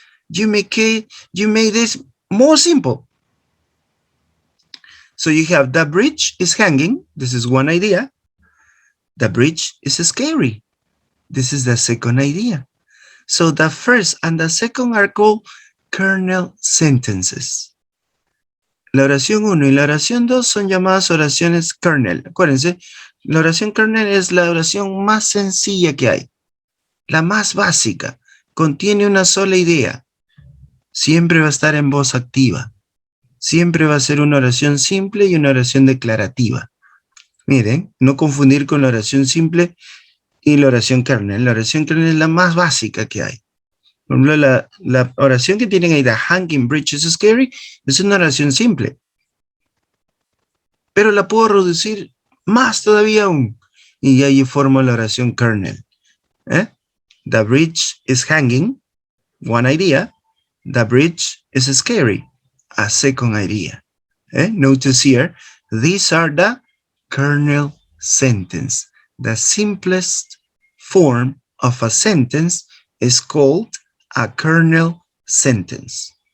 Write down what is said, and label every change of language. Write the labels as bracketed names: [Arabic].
[English] You make this more simple. So you have the bridge is hanging. This is one idea. The bridge is scary. This is the second idea. So the first and the second are called kernel sentences. [Spanish] La oración 1 y la oración 2 son llamadas oraciones kernel. Acuérdense, la oración kernel es la oración más sencilla que hay. La más básica. Contiene una sola idea. Siempre va a estar en voz activa. Siempre va a ser una oración simple y una oración declarativa. Miren, no confundir con la oración simple y la oración kernel. La oración kernel es la más básica que hay. Por ejemplo, la oración que tienen ahí, [English] the hanging bridge is scary, [Spanish] es una oración simple. Pero la puedo reducir más todavía aún. Y ahí formo la oración kernel. [English] The bridge is hanging, one idea. The bridge is scary, a second idea. Notice here, these are the kernel sentence. The simplest form of a sentence is called a kernel sentence.